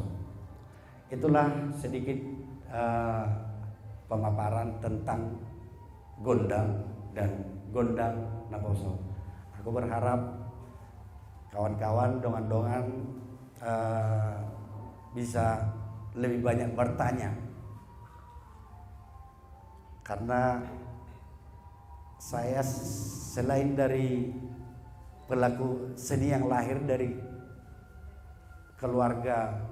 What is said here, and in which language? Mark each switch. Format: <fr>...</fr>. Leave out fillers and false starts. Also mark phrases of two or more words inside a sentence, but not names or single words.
<id>Itulah sedikit pemaparan tentang gondang dan gondang naposo. Aku berharap kawan-kawan dongan-dongan bisa lebih banyak bertanya, karena saya selain dari pelaku seni yang lahir dari keluarga</id>